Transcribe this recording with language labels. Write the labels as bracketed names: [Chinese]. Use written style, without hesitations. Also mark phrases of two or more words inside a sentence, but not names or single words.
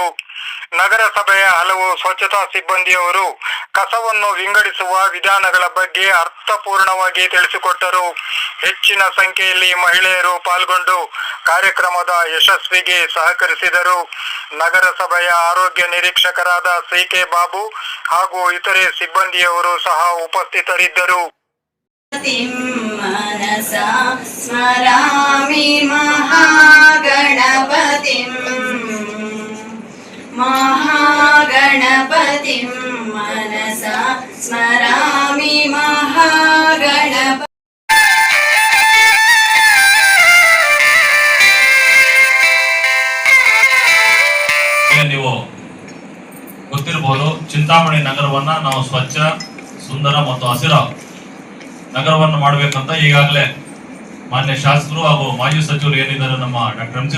[Kannada] ನಗರಸಭೆಯ ಹಲವು ಸ್ವಚ್ಛತಾ ಸಿಬ್ಬಂದಿಯವರು ಕಸವನ್ನು ವಿಂಗಡಿಸುವ ವಿಧಾನಗಳ ಬಗ್ಗೆ ಅರ್ಥಪೂರ್ಣವಾಗಿ ತಿಳಿಸಿಕೊಟ್ಟರು. ಹೆಚ್ಚಿನ ಸಂಖ್ಯೆಯಲ್ಲಿ ಮಹಿಳೆಯರು ಪಾಲ್ಗೊಂಡು ಕಾರ್ಯಕ್ರಮದ ಯಶಸ್ವಿಗೆ ಸಹಕರಿಸಿದರು. ನಗರಸಭೆಯ ಆರೋಗ್ಯ ನಿರೀಕ್ಷಕರಾದ ಸಿ.ಕೆ. ಬಾಬು ಹಾಗೂ ಇತರೆ ಸಿಬ್ಬಂದಿಯವರು ಸಹ ಉಪಸ್ಥಿತರಿದ್ದರು. [Sanskrit] मनसा स्मरामि महागणपतिं मनसा स्मरामि महागणपतिं. [Kannada] ನೀವು ಗೊತ್ತಿರಬಹುದು, ಚಿಂತಾಮಣಿ ನಗರವನ್ನ ನಾವು ಸ್ವಚ್ಛ, ಸುಂದರ ಮತ್ತು ಹಸಿರ ನಗರವನ್ನು ಮಾಡಬೇಕಂತ ಈಗಾಗಲೇ ಮಾನ್ಯ ಶಾಸಕರು ಹಾಗೂ ಮಾಜಿ ಸಚಿವರು ಏನಿದ್ದಾರೆ ನಮ್ಮ ಡಾಕ್ಟರ್ ಎಂ.ಸಿ.